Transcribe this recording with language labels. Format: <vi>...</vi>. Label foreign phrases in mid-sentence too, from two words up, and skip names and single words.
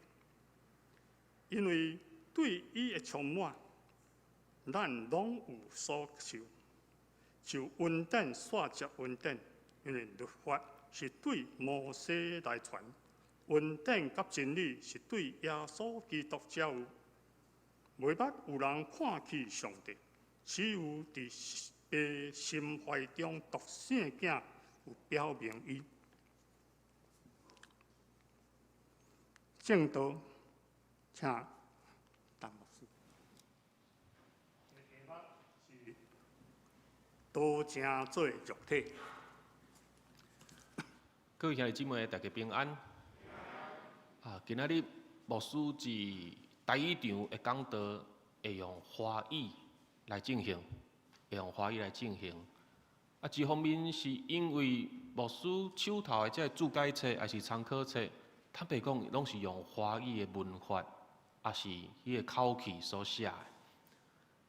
<nan>因为对伊的充满，咱拢有所受，就恩典煞接恩典，因为律法是对摩西来传，恩典甲真理是对耶稣基督才有。袂捌有人看去上帝。只有伫爸心怀中独生囝有表明伊正道，请陈牧师。是道成做肉体。各位兄弟姊妹，大家平安。今仔日牧师伫台语场的讲道会用华语来进行，一方面是因为牧师手头的这注解册还是参考册，坦白讲，拢是用华语的文法，也是迄个口气所写的。</nan>